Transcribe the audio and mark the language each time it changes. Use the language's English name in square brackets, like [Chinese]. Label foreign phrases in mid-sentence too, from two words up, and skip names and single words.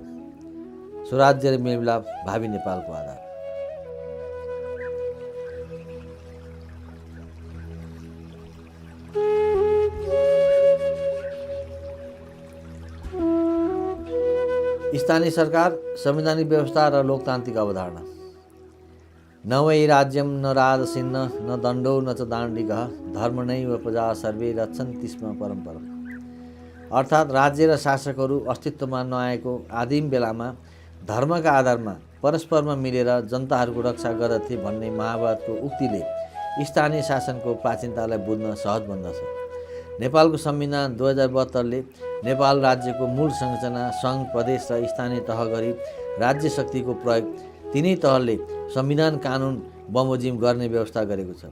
[Nepali] स्वराज्य र मेलमिलाप भावी नेपालको आधार। स्थानीय सरकार, संवैधानिक व्यवस्था र लोकतान्त्रिक अवधारणा। [Sanskrit] न वै राज्यम न राजसिन्न न दण्डो न च दाण्डिकः धर्म नैव प्रजा सर्वे रक्षन्ति स्म परम्परम्। [Nepali] अर्थात् राज्य र शासकहरू अस्तित्वमा नआएको आदिम बेलामा धर्मका आधारमा परस्परमा मिलेर जनताहरूको रक्षा गर्दथे भन्ने महाभारतको उक्तिले स्थानीय शासनको प्राचीनतालाई बुझ्न सहज बन्दछ। नेपालको संविधान 2072ले नेपाल राज्यको मूल संरचना सङ्घ, प्रदेश र स्थानीय तह गरी राज्य शक्तिको प्रयोग तिनै तहले संविधान, कानुन बमोजिम गर्ने व्यवस्था गरेको छ।